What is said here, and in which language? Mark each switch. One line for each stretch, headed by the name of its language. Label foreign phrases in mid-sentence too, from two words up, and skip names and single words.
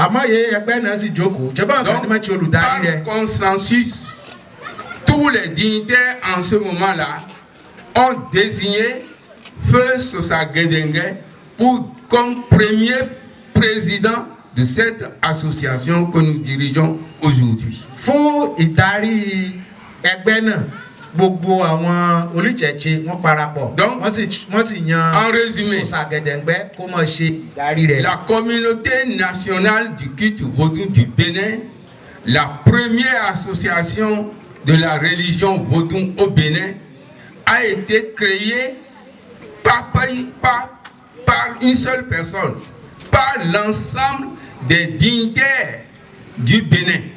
French: Donc, par consensus, tous les dignitaires en ce moment-là ont désigné Feu Sosa Gedengue comme premier président de cette association que nous dirigeons aujourd'hui.
Yoruba: Fún ìdarí ẹgbẹ́ náà gbogbo àwọn olùjẹ́jẹ́ wọ́n parapọ̀ wọ́n sì yan Sosa Gedengue kó máa ṣe ìdarí rẹ̀.
French: La communauté nationale du culte vaudou du Bénin, la première association de la religion vaudou au Bénin, a été créée par une seule personne, par l'ensemble des dignitaires du Bénin.